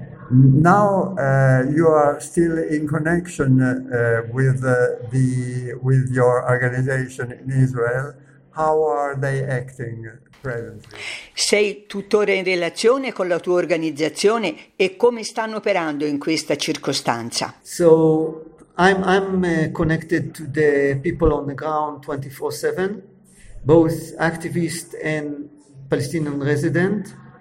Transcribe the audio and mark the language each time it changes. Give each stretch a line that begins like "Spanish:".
English: Now you are still in connection with your organization in Israel. How are they acting presently?
Italian: Sei tuttora in relazione con la tua organizzazione e come stanno operando in questa circostanza?
English: So I'm connected to the people on the ground 24/7, both activists and Palestinian resident.